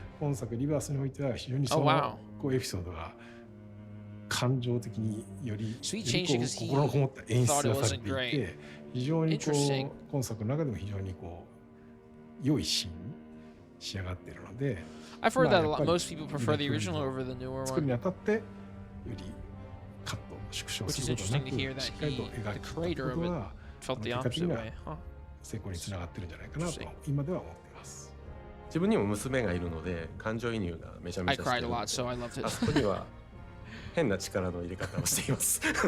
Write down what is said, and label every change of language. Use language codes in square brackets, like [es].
[ja] 今作リバースにおいては非常にそのこうエピソードが感情的により心のこもった演出がされていて、非常にこう今作の中でも非常にこう良いシーンに仕上がっているので、 [en] I've heard that most people prefer the original over the newer [ja] 作るにあたってよりカット縮小することなくしっかりと描いていったことは結果的には成功につながってるんじゃないかなと今では思っています。自分にも娘がいるので感情移入がめちゃめちゃしてるので、あそこには変な力の入れ方をしています